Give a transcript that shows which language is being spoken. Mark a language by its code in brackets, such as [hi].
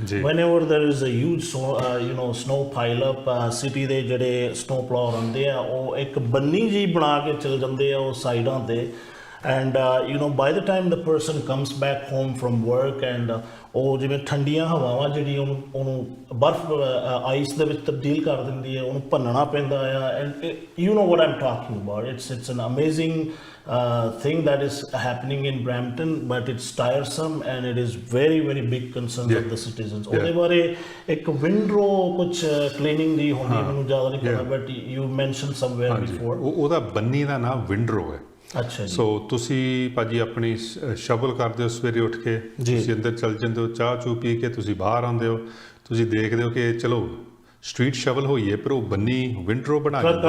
[en] whenever there is a huge snow pile up, [pa] city ਦੇ ਜਿਹੜੇ snow ਪਲਾਵਰ ਆਉਂਦੇ ਆ ਉਹ ਇੱਕ ਬੰਨੀ ਜੀ ਬਣਾ ਕੇ ਚਲ ਜਾਂਦੇ ਆ ਉਹ ਸਾਈਡਾਂ ਤੇ। [en] and by the time the person comes back home from work, [pa] and ਉਹ ਜਿਵੇਂ ਠੰਡੀਆਂ ਹਵਾਵਾਂ ਜਿਹੜੀ ਉਹਨੂੰ ਬਰਫ਼ ਆਈਸ ਦੇ ਵਿੱਚ ਤਬਦੀਲ ਕਰ ਦਿੰਦੀ ਹੈ, ਉਹਨੂੰ ਭੰਨਣਾ ਪੈਂਦਾ ਆ। [en] And you know what I am talking about, it's an amazing thing that is happening in Brampton, but it's tiresome and it is very very big concern of the citizens. [pa] ਉਹਦੇ ਬਾਰੇ ਇੱਕ ਵਿੰਡਰੋ ਕੁਝ ਕਲੀਨਿੰਗ ਦੀ ਹੁੰਦੀ, ਮੈਨੂੰ ਜ਼ਿਆਦਾ ਨਹੀਂ ਪਤਾ, [en] But you mention somewhere before. [pa] ਉਹਦਾ ਬੰਨੀ ਦਾ ਨਾਮ ਵਿੰਡਰੋ ਹੈ। ਅੱਛਾ ਜੀ। ਸੋ ਤੁਸੀਂ ਭਾਜੀ ਆਪਣੀ ਸ਼ਵਲ ਕਰਦੇ ਹੋ ਸਵੇਰੇ ਉੱਠ ਕੇ, ਤੁਸੀਂ ਅੰਦਰ ਚਲ ਜਾਂਦੇ ਹੋ, ਚਾਹ ਚੂ ਪੀ ਕੇ ਤੁਸੀਂ ਬਾਹਰ ਆਉਂਦੇ ਹੋ, ਤੁਸੀਂ ਦੇਖਦੇ ਹੋ ਕਿ ਚਲੋ ਸਟਰੀਟ ਸ਼ਵਲ ਹੋਈ ਹੈ ਪਰ ਉਹ ਬੰਨੀ ਵਿੰਡਰੋ ਬਣਾ ਕੇ